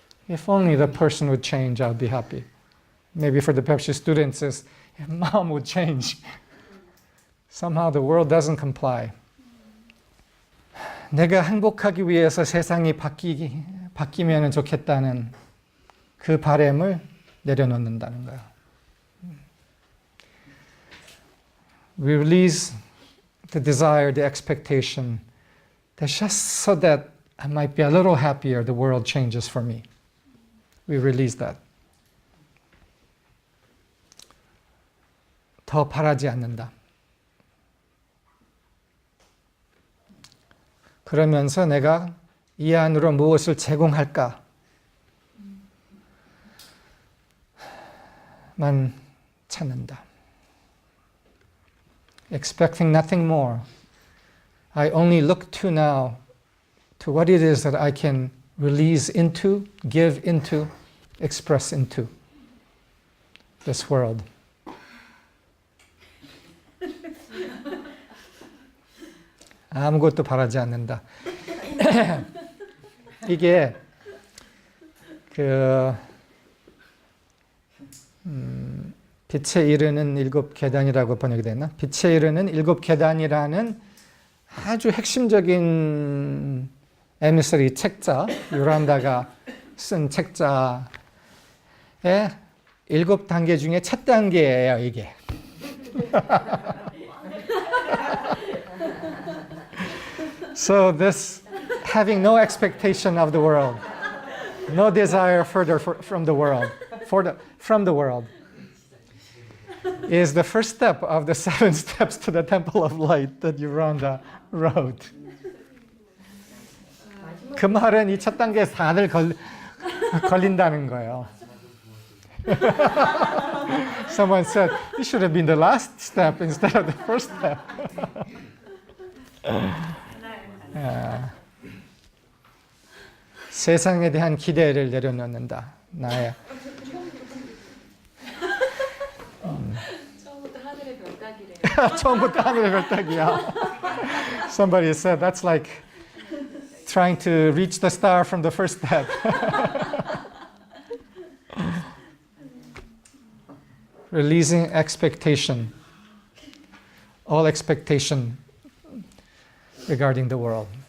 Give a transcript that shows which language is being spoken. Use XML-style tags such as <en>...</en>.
<en>If only the person would change, I'd be happy. Maybe for the Pepsi students is, if mom would change. Somehow the world doesn't comply.</en> <ko>내가 행복하기 위해서 세상이 바뀌면 좋겠다는 그 바람을 내려놓는다는 거야.</ko> <en>We release the desire, the expectation, that's just so that I might be a little happier, the world changes for me. We release that.</en> <ko>더 바라지 않는다. 그러면서 내가 이 안으로 무엇을 제공할까? 만 찾는다.</ko> <en>Expecting nothing more. I only look to now to what it is that I can release into, give into, express into this world.</en> <ko>아무것도 바라지 않는다. 이게 빛에 이르는 7계단이라고 번역이 됐나? 빛에 이르는 7계단이라는 아주 핵심적인 에미서리 책자, 요란다가 쓴 책자의 7단계 중에 첫 단계예요, 이게.</ko> <en>So this having no expectation of the world, no desire further from the world, from the world, is the first step of the 7 steps to the temple of light that Yoranda wrote.</en> <ko>그 말은 이 첫 단계에서 다들 걸린다는 거예요.</ko> <en>Someone said, it should have been the last step instead of the first step.</en> <ko>세상에 대한 기대를 내려놓는다. 나의 처음부터 하늘의 별따기래요. 처음부터 하늘의 별따기야.</ko> <en>Somebody said that's like trying to reach the star from the first step. Releasing expectation, all expectation regarding the world.</en>